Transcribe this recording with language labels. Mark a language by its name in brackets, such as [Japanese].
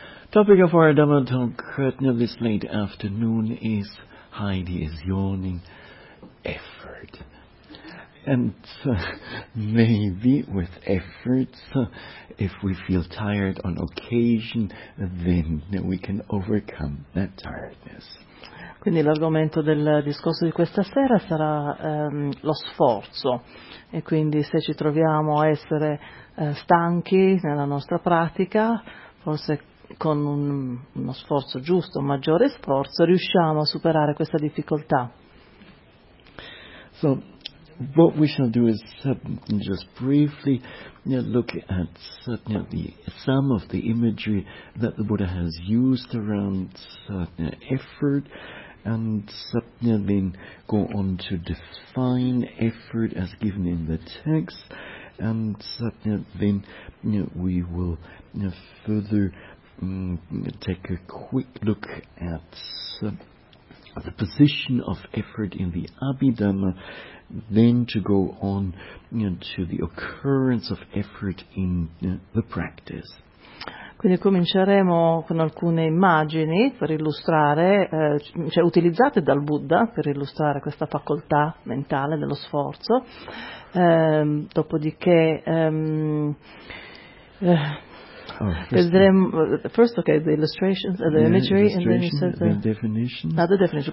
[English] Topic of our Dhamma talk now this late afternoon is Heidi is yawning, effort. And maybe with effort, if we feel tired on occasion, then we can overcome that tiredness. [Italian] Quindi l'argomento del discorso di questa sera sarà lo sforzo, e quindi se ci troviamo a essere stanchi nella nostra pratica, forse con uno sforzo giusto, un maggiore sforzo, riusciamo a superare questa difficoltà. [English] So, what we shall do is just briefly look at some of the imagery that the Buddha has used around effort, and then go on to define effort as given in the text, and then we will further take a quick look at the position of effort in the Abhidhamma, then to go on to the occurrence of effort in the practice. [Italian] Quindi cominceremo con alcune immagini per illustrare, cioè utilizzate dal Buddha per illustrare questa facoltà mentale dello sforzo. Dopodiché, [English] the definition.